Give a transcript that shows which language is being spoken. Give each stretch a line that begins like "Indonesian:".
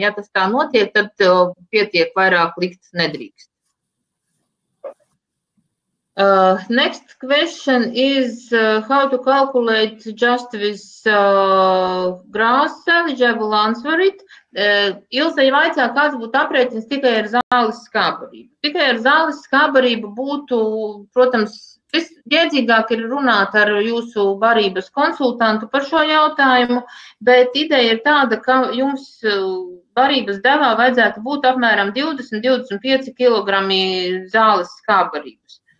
Latvian: Ja tas tā notiek, tad pietiek vairāk likt nedrīkst.
English: Next question is how to calculate just with grass salvage. I will answer it.
Latvian: Ilze jau vaicā, kāds būtu aprēķins tikai ar zāles skābbarību. Tikai ar zāles skābbarību būtu, protams, visjēdzīgāk ir runāt ar jūsu barības konsultantu par šo jautājumu, bet ideja ir tāda, ka jums barības devā vajadzētu būt apmēram 20–25 kg zāles skābbarības.